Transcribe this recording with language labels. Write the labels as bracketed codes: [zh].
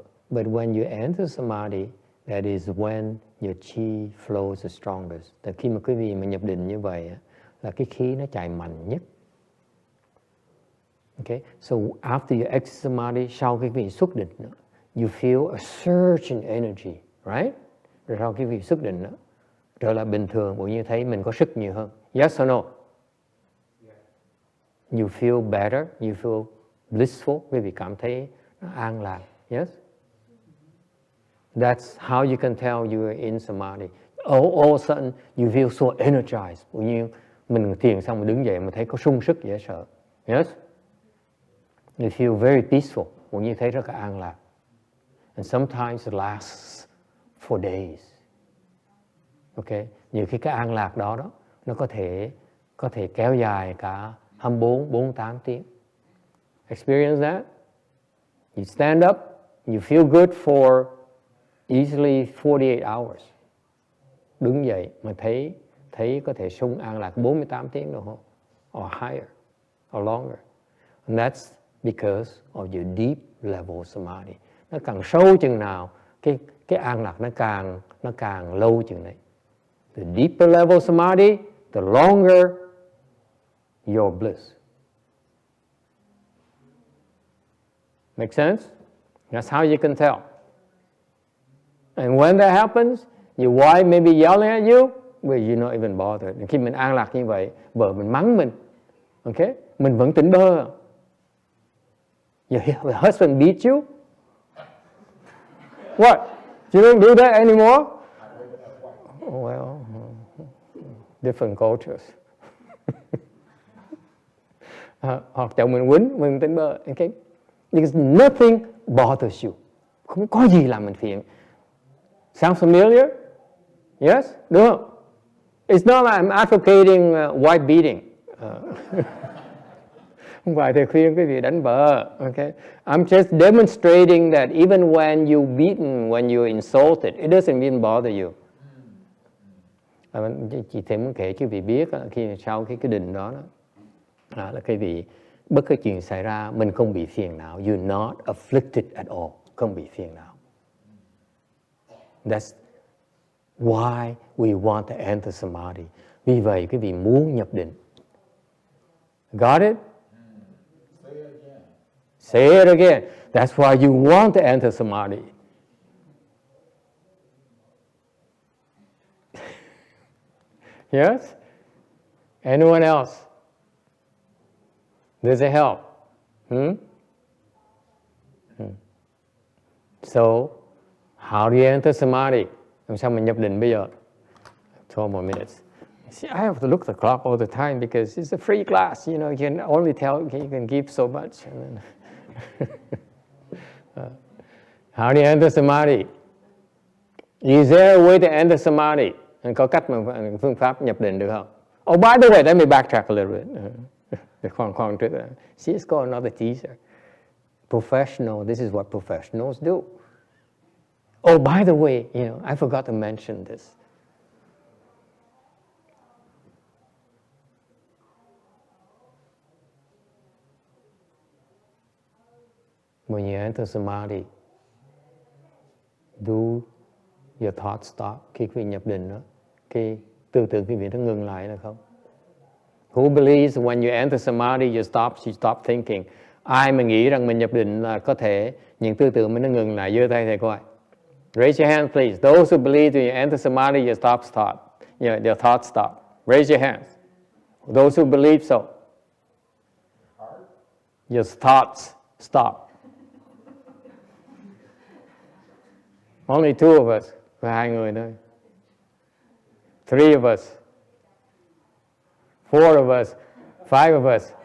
[en] But when you enter Samadhi, that is when your chi flows the strongest. [vi] Tại khi mà quý vị mà nhập định như vậy là cái khí nó chạy mạnh nhất. [en] Okay, so after you exit Samadhi, [vi] sau khi quý vị xuất định, [en] you feel a surge in energy, right? [vi] Rồi sau khi quý vị xuất định, trở lại bình thường, bộ như thấy mình có sức nhiều hơn. [en] Yes or no? You feel better, you feel blissful, [vi] quý vị cảm thấy an lạc. [en] Yes? That's how you can tell you are in Samadhi. All of a sudden, you feel so energized. [vi] Bộ như mình thiền xong mình đứng dậy mà thấy có sung sức dễ sợ. [en] Yes? You feel very peaceful. [vi] Bộ như thấy rất là an lạc. [en] And sometimes it lasts for days. Okay? [vi] Nhiều khi cái an lạc đó nó có thể kéo dài cả 24, 48 tiếng. [en] Experience that? You stand up, you feel good for easily 48 hours. [vi] Đứng dậy mà thấy có thể sung an lạc 48 tiếng đồng hồ, [en] or higher, or longer. And that's because of your deep level Samadhi. [vi] Nó càng sâu chừng nào, cái an lạc nó càng lâu chừng đấy. [en] The deeper level Samadhi, the longer your bliss. Make sense? That's how you can tell. And when that happens, your wife may be yelling at you, but you're not even bothered. [vi] Khi mình an lạc như vậy, vợ mình mắng mình, okay? Mình vẫn tỉnh bơ. [en] Your husband beat you? What? You don't do that anymore? Well, different cultures. [vi] Hoặc chồng mình quýnh, mình tỉnh bơ, okay? [en] Because nothing bothers you. [vi] Không có gì làm mình phiền. [en] Sounds familiar? Yes? [vi] Đúng không? [en] It's not like I'm advocating wife beating. [vi] Không phải thầy khuyên quý vị đánh vợ. [en] Okay? I'm just demonstrating that even when you're beaten, when you're insulted, it doesn't even bother you. [vi] Chị thêm muốn kể cho quý vị biết khi sau cái định đó là quý vị bất cứ chuyện xảy ra mình không bị phiền não. [en] You're not afflicted at all. [vi] Không bị phiền não. [en] That's why we want to enter Samadhi. [vi] Vì vậy quý vị muốn nhập định. [en] Got it? Say it again. That's why you want to enter Samadhi. Yes? Anyone else? Does it help? So, how do you enter Samadhi? [vi] Làm sao mình nhập định bây giờ? [en] 12 more minutes. See, I have to look at the clock all the time because it's a free class. You know, you can only tell, you can give so much. And then how do you enter Samadhi? Is there a way to enter Samadhi? [vi] Có cách mà phương pháp nhập định được không? [en] Oh, by the way, let me backtrack a little bit. [vi] Khoan trước. [en] See, it's called another teaser. Professional, this is what professionals do. Oh, by the way, I forgot to mention this. When you enter Samadhi, do your thoughts stop? [vi] Khi quý vị nhập định đó, cái tư tưởng quý vị nó ngừng lại là không? [en] Who believes when you enter Samadhi, you stop thinking? [vi] Ai mà nghĩ rằng mình nhập định là có thể những tư tưởng mình nó ngừng lại, giơ tay thầy coi. [en] Raise your hand, please. Those who believe when you enter Samadhi, your thoughts stop. Raise your hands. Those who believe so. Your thoughts stop. Only two of us. [vi] Có 2 người thôi. [en] 3 of us. 4 of us. 5 of us.